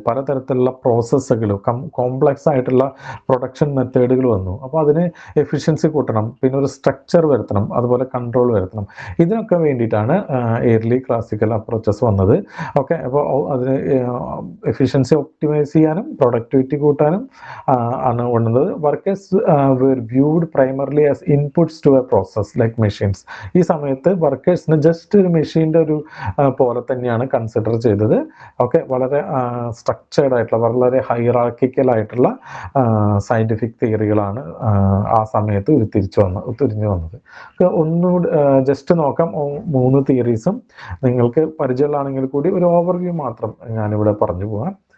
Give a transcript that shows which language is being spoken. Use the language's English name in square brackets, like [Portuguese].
[Malayalam] പലതരത്തിലുള്ള പ്രോസസ്സുകൾ, കോംപ്ലക്സ് ആയിട്ടുള്ള പ്രൊഡക്ഷൻ മെത്തേഡുകൾ വന്നു. അപ്പോൾ അതിന് എഫിഷ്യൻസി കൂട്ടണം, പിന്നെ ഒരു സ്ട്രക്ചർ വരുത്തണം, അതുപോലെ കൺട്രോൾ വരുത്തണം. ഇതിനൊക്കെ വേണ്ടിയിട്ടാണ് ഏർലി ക്ലാസിക്കൽ അപ്രോച്ചസ് വന്നത്. ഓക്കെ, അപ്പോൾ അതിന് എഫിഷ്യൻസി ഒപ്റ്റിമൈസ് ചെയ്യാനും പ്രൊഡക്ടിവിറ്റി കൂട്ടാനും ആണ് വന്നത്. [English] Workers were viewed primarily as inputs to a process like machines. [Malayalam] ഈ സമയത്ത് വർക്കേഴ്സിന് ജസ്റ്റ് ഒരു മെഷീൻ്റെ ഒരു പോലെ തന്നെയാണ് കൺസിഡർ ചെയ്തത്. ഓക്കെ, വളരെ സ്ട്രക്ചേർഡ് ആയിട്ടുള്ള, വളരെ ഹൈറാർക്കിക്കൽ ആയിട്ടുള്ള സയൻറ്റിഫിക് തിയറികളാണ് ആ സമയത്ത് ഉരുത്തിരിഞ്ഞു വന്നത്. ഒന്നുകൂടി ജസ്റ്റ് നോക്കാം 3 തിയറീസും. നിങ്ങൾക്ക് പരിചയമുള്ളതാണെങ്കിൽ കൂടി ഒരു ഓവർവ്യൂ മാത്രം ഞാനിവിടെ പറഞ്ഞു പോകാം.